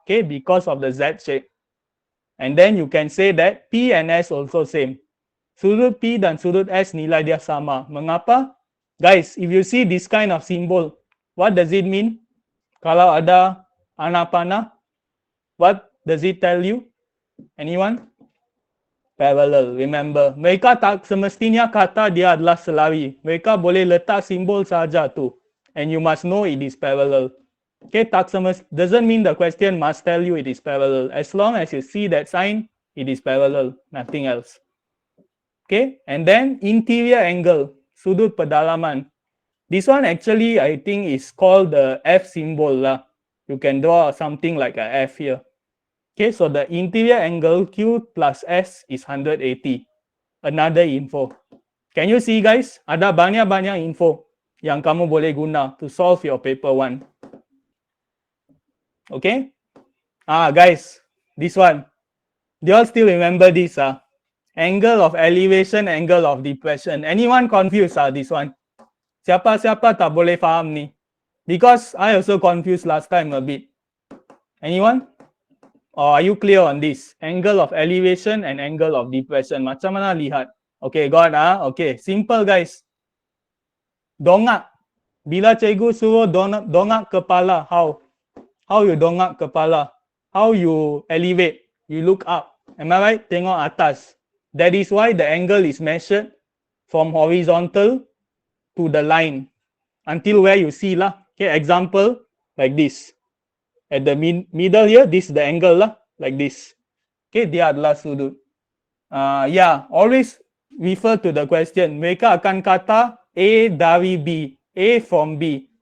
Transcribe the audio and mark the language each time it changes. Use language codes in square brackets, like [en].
[en] Okay, because of the Z shape. And then you can say that P and S also same. [ms] Sudut P dan sudut S nilai dia sama. Mengapa? [en] Guys, if you see this kind of symbol, what does it mean? [ms] Kalau ada anak panah, [en] what does it tell you? Anyone? Parallel, remember. [ms] Mereka tak semestinya kata dia adalah selari. Mereka boleh letak simbol saja tu. [en] And you must know it is parallel. Okay, tak doesn't mean the question must tell you it is parallel. As long as you see that sign, it is parallel, nothing else. Okay, and then interior angle, [ms] sudut pedalaman. [en] This one actually I think is called the F symbol lah. You can draw something like a F here. Okay, so the interior angle Q plus S is 180. Another info. Can you see guys? [ms] Ada banyak-banyak info yang kamu boleh guna [en] to solve your paper 1. Okay? Guys, this one. Do you all still remember this? Angle of elevation, angle of depression. Anyone confused this one? [ms] Siapa-siapa tak boleh faham ni? [en] Because I also confused last time a bit. Anyone? Or are you clear on this? Angle of elevation and angle of depression. [ms] Macam mana lihat? [en] Okay, got Okay, simple guys. [ms] Dongak. Bila cikgu suruh dongak kepala, [en] how? How you [ms] dongak kepala? [en] How you elevate? You look up. Am I right? [ms] Tengok atas. [en] That is why the angle is measured from horizontal to the line until where you see lah. Okay, example like this. At the middle here, this is the angle lah, like this. Okay, [ms] dia adalah sudut. [en] Yeah, always refer to the question. [ms] Mereka akan kata A dari B, [en] A from B.